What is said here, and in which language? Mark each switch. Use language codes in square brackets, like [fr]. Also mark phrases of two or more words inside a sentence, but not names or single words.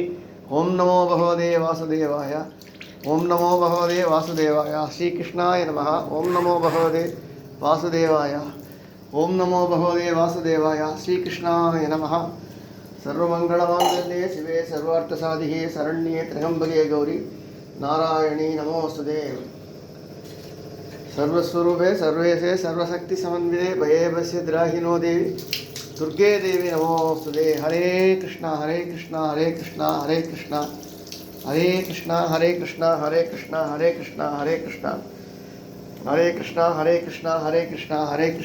[sa] ॐ नमो भगवते वासुदेवाय ॐ नमो भगवते वासुदेवाय. श्रीकृष्णाय नमः ॐ नमो भगवते वासुदेवाय. ॐ नमो भगवते वासुदेवाय श्रीकृष्णाय नमः. सर्वमङ्गलमाङ्गल्ये शिवे सर्वार्थसाधिके शरण्ये त्र्यम्बके गौरि नारायणि नमोऽस्तु ते. सर्वस्वरूपे सर्वेशे सर्वशक्ति समन्विते भयेभस्य द्राहिनो देवी दुर्गे देवी नमोस्तुते. हरे कृष्णा हरे कृष्णा हरे कृष्णा हरे कृष्णा हरे कृष्णा हरे कृष्णा हरे कृष्णा हरे कृष्णा हरे कृष्णा हरे कृष्णा हरे कृष्णा हरे कृष्णा हरे कृष्णा हरे कृष्णा.